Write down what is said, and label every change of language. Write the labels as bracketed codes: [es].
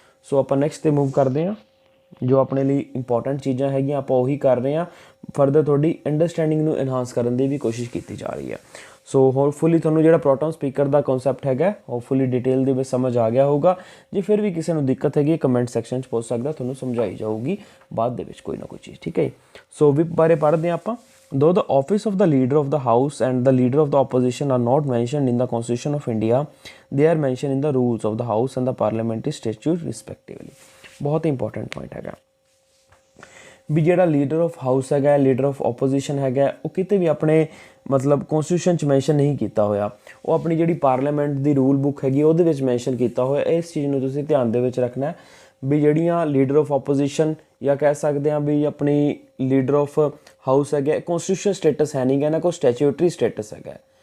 [pa] ਸੋ ਆਪਾਂ ਨੈਕਸਟ 'ਤੇ ਮੂਵ ਕਰਦੇ ਹਾਂ। ਜੋ ਆਪਣੇ ਲਈ ਇੰਪੋਰਟੈਂਟ ਚੀਜ਼ਾਂ ਹੈਗੀਆਂ ਆਪਾਂ ਉਹੀ ਕਰ ਰਹੇ ਹਾਂ, ਫਰਦਰ ਤੁਹਾਡੀ ਅੰਡਰਸਟੈਂਡਿੰਗ ਨੂੰ ਇਨਹਾਂਸ ਕਰਨ ਦੀ ਵੀ ਕੋਸ਼ਿਸ਼ ਕੀਤੀ ਜਾ ਰਹੀ ਹੈ। ਸੋ ਹੋਪਫੁਲੀ ਤੁਹਾਨੂੰ ਜਿਹੜਾ ਪ੍ਰੋਟਮ ਸਪੀਕਰ ਦਾ ਕਨਸੈਪਟ ਹੈਗਾ ਹੋਪਫੁਲੀ ਡਿਟੇਲ ਦੇ ਵਿੱਚ ਸਮਝ ਆ ਗਿਆ ਹੋਊਗਾ। ਜੇ ਫਿਰ ਵੀ ਕਿਸੇ ਨੂੰ ਦਿੱਕਤ ਹੈਗੀ ਕਮੈਂਟ ਸੈਕਸ਼ਨ 'ਚ ਪੁੱਛ ਸਕਦਾ, ਤੁਹਾਨੂੰ ਸਮਝਾਈ ਜਾਊਗੀ ਬਾਅਦ ਦੇ ਵਿੱਚ ਕੋਈ ਨਾ ਕੋਈ ਚੀਜ਼। ਠੀਕ ਹੈ, ਸੋ ਵਿਪ ਬਾਰੇ ਪੜ੍ਹਦੇ ਹਾਂ ਆਪਾਂ। [en] Though the office of the leader of the house and the leader of the opposition are not mentioned in the Constitution of India, they are mentioned in the rules of the house and the parliamentary statute respectively। [pa] बहुत important point हैगा भी ਜਿਹੜਾ leader of house ਹੈਗਾ, leader of opposition ਹੈਗਾ, ਉਹ ਕਿਤੇ ਵੀ ਆਪਣੇ ਮਤਲਬ ਕੌਨਸਟੀਟਿਊਸ਼ਨ 'ਚ ਮੈਂਸ਼ਨ ਨਹੀਂ ਕੀਤਾ ਹੋਇਆ, ਉਹ ਆਪਣੀ ਜਿਹੜੀ ਪਾਰਲੀਮੈਂਟ ਦੀ ਰੂਲ ਬੁੱਕ ਹੈਗੀ ਉਹਦੇ ਵਿੱਚ ਮੈਂਸ਼ਨ ਕੀਤਾ ਹੋਇਆ। ਇਸ ਚੀਜ਼ ਨੂੰ ਤੁਸੀਂ ਧਿਆਨ ਦੇ ਵਿੱਚ ਰੱਖਣਾ ਵੀ ਜਿਹੜੀਆਂ ਲੀਡਰ ਆਫ ਆਪੋਜੀਸ਼ਨ ਜਾਂ ਕਹਿ ਸਕਦੇ ਹਾਂ ਵੀ ਆਪਣੀ ਲੀਡਰ ਆਫ ਹਾਊਸ ਹੈਗਾ, ਕੌਨਸਟੀਟਿਊਸ਼ਨ ਸਟੇਟਸ ਹੈ ਨਹੀਂ ਗਾ, ਇਹਨਾਂ ਕੋਲ ਸਟੈਚੂਟਰੀ ਸਟੇਟਸ ਹੈਗਾ।